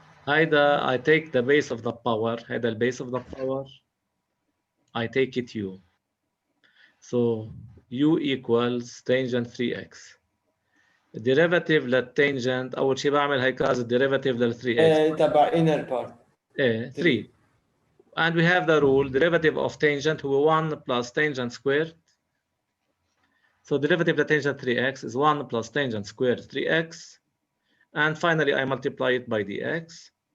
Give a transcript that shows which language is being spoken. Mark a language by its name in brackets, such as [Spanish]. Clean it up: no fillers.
[Arabic] هيدا [English] I take the base of the power [Arabic] هيدا ال [English] base of the power I take it u. So u equals tangent 3x. [Arabic] derivative للتانجنت أول شيء بعمل هيكاز derivative لل 3x. تبع inner part. [English] 3. And we have the rule derivative of tangent [Arabic] هو [English] 1 plus tangent squared. So derivative of tangent 3x is 1 plus tangent squared 3x. And finally I multiply it by dx.